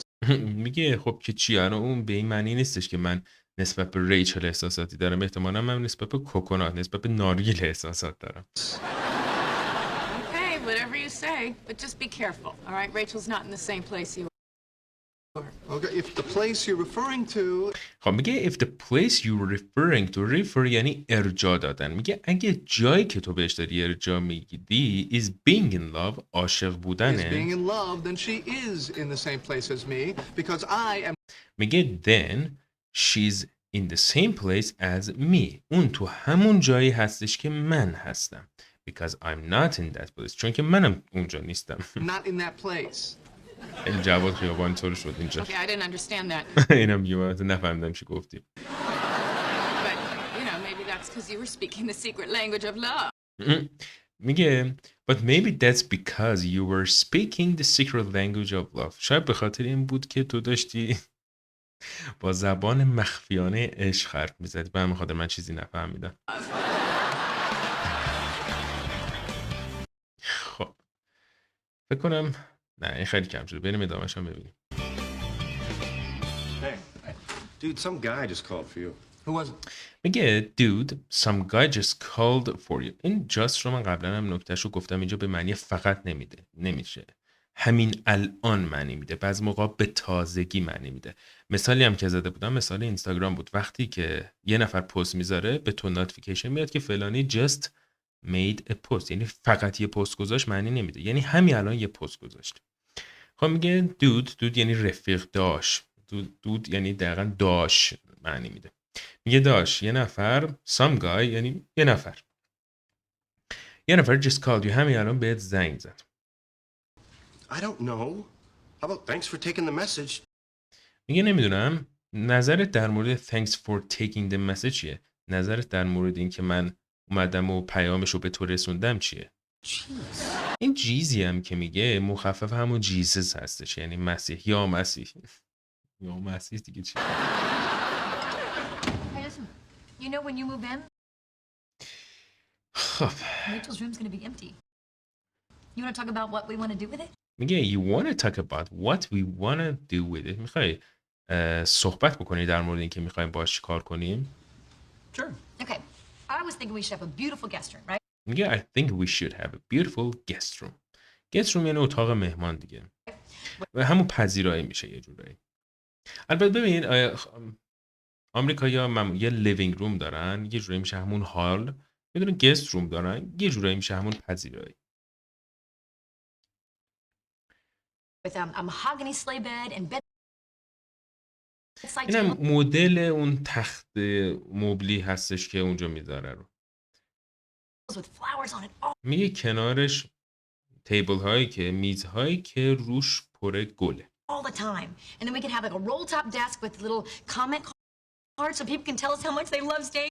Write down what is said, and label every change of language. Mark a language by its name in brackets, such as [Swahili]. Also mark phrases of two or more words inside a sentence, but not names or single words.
[Persian] میگه خب که چی؟ اون به این معنی نیستش که من نسبت به ریچل احساساتی دارم. احتمالاً من نسبت به کوکونات، نسبت به نارگیل احساسات دارم. [English] Okay, whatever you say, but just be careful. All right, Rachel's not in the same place you are. Okay, if the place you're referring to [Persian] خب میگه [English] if the place you're referring to refer [Persian] یعنی ارجاع دادن. میگه اگه جایی که تو بهش داری ارجاع میدی [English] is being in love [Persian] عاشق بودنه. [English] is being in love, then she is in the same place as me because I am. میگه then she's in the same place as me. [Persian] اون تو همون جایی هستش که من هستم. [English] Because I'm not in that place. [Persian] چون که منم اونجا نیستم. [English] Not in that place. [Persian] این جواد خیابانی طور شد اینجا. [English] Okay, I didn't understand that. [Persian] اینم یه وقت نفهمیدم چی گفتی. [English] But, you know, maybe that's because you were speaking the secret language of love. میگه but maybe that's because you were speaking the secret language of love. [Persian] شاید به خاطر این بود که تو داشتی با زبان مخفیانه عشق حرف میزدی. به همین خاطر من چیزی نفهمیدم. خب فکر کنم نه این خیلی کم شده. بریم ادامه‌اش هم ببینیم. [English] Hey, dude, some guy just called for you. Who was it? میگه dude some guy just called for you. [Persian] این just رو من قبلا هم نکتهش رو گفتم، اینجا به معنی فقط نمیشه. همین الان معنی میده. بعضی موقع به تازگی معنی میده. مثالی هم که زده بودم مثال اینستاگرام بود. وقتی که یه نفر پست میذاره به تو نوتیفیکیشن میاد که فلانی [English] just made a post، [Persian] یعنی فقط یه پست گذاشت معنی نمیده، یعنی همین الان یه پست گذاشت. خب میگه دود یعنی رفیق، داش. دود یعنی دقیقاً داش معنی میده. میگه داش یه نفر، [English] some guy [Persian] یعنی یه نفر [English] just called you، [Persian] همین الان بهت زنگ زد. [English] I don't know. How about thanks for taking the message? [Persian] میگه نمیدونم نظرت در مورد [English] thanks for taking the message [Persian] چیه؟ نظرت در مورد این که من اومدم و پیامش رو به تو رسوندم چیه؟ این جیزی هم که میگه مخفف همون جیزس هستش، یعنی مسیح یا مسیح. یا مسیح دیگه چی؟ [English] Hey, listen. You know when you move in, [Persian] خب [English] Rachel's room's gonna be empty. You want to talk about what we want to do with it? میگه you want to talk about what we want to do with it. [Persian] میخوای صحبت بکنی در مورد این که میخوایم باهاش چی کار کنیم؟ [English] Sure. Okay. I was thinking we should have a beautiful guest room, right? میگه I think we should have a beautiful guest room. guest room [Persian] یعنی اتاق مهمان دیگه. و همون پذیرایی میشه یه جورایی. البته ببین آمریکایی‌ها یه لیوینگ روم دارن، یه جورایی میشه همون هال. میدونن گست روم دارن، یه جورایی میشه همون پذیرایی. [English] With a mahogany sleigh bed and bed. [Persian] اینم مدل اون تخت مبلی هستش که اونجا میذاره رو. [English] with flowers on it all [Persian] میگه کنارش تیبل هایی که میزهایی که روش پر گله. [English] the time. And then we can have like a roll top desk with little comment cards so people can tell us how much they love staying